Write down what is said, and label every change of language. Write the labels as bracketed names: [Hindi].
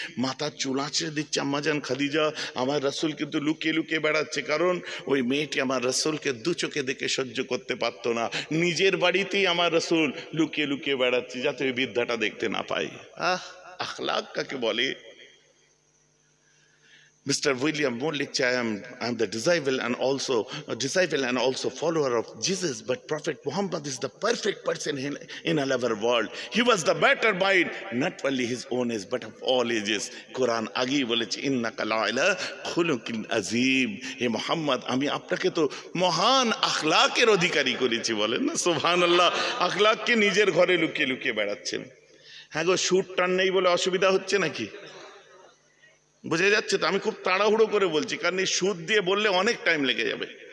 [Bangla] মাথার চুল আঁচড়ে দিচ্ছে আম্মাজান খাদিজা। আমার রাসূল কিন্তু লুকিয়ে লুকিয়ে বেড়াচ্ছে, কারণ ওই মেয়েটি আমার রাসূলকে 2 চোখে দেখে সহ্য করতে পারতো না। নিজের বাড়িতেই আমার রাসূল লুকিয়ে লুকিয়ে বেড়াচ্ছে, যাতে ওই বৃদ্ধাটা দেখতে না পায়। আখলাক কাকে বলে? [English] Mr. William Molich, I am the disciple and also follower of Jesus, but Prophet Muhammad is the perfect person in our world. He was the better mind, not only his own age, but of all ages. [Bangla] Quran আগেই বলেছে, [Arabic] ইন্নাকা লাআলা খুলুকিন আযীম। [Bangla] হে মুহাম্মদ, আমি আপনাকে তো মহান আখলাকের অধিকারী করেছি। বলেন না সুবহানাল্লাহ। আখলাককে নিজের ঘরে লুকিয়ে লুকিয়ে বেড়াচ্ছেন। হ্যাঁ গো, সুর টান নেই বলে অসুবিধা হচ্ছে নাকি? বোঝা যাচ্ছে তো? আমি খুব তাড়াহুড়ো করে বলছি, কারণ এই সুদ দিয়ে বললে অনেক টাইম লেগে যাবে।